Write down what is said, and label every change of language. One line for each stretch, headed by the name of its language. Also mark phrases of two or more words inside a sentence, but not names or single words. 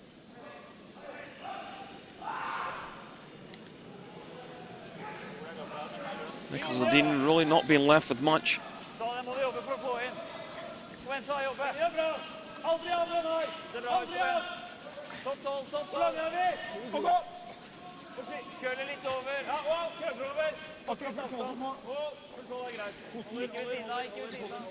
English: Niklas Hedin really not being left with much.
Norwegian: Køler litt over. Ja, køler over. Akkurat for avstand. Kontroll er greit. Ikke ved siden av, ikke ved siden av.